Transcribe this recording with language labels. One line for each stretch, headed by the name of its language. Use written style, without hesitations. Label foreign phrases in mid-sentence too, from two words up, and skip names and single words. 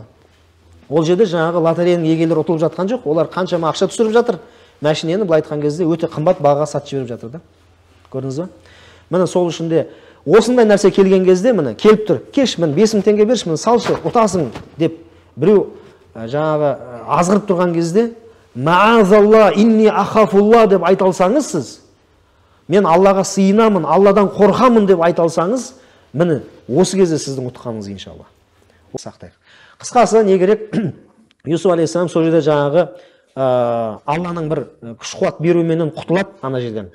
Kazakh: Ол жерде жаңағы лотереяның егелері ұтылып жатқан жоқ, олар қаншама ақша түсіріп жатыр. Машинаны былай айтқан кезде өте қымбат бағаға сатып жіберіп жатыр да. Көрдіңіз ба? Міне сол үшін де осындай нәрсе келген кезде міне келіп тұр. "Кеш, мен 5000 теңге берші, мені салшы, ұтасың" деп біреу жаңағы азғырып тұрған кезде,
Arabic: "معاذ الله إني أخاف الله"
Kazakh: деп айта алсаңыз сіз, "Мен Аллаға сыйынамын, Алладан қорқамын" деп айта алсаңыз, міне осы кезде сіздің ұтқаныңыз иншалла. Сақтайық. Қысқасы не керек? Юсуф алейхиссалам сол жерде жаңағы Алланың бір күш-қуат беруіменен құтылады ана жерден.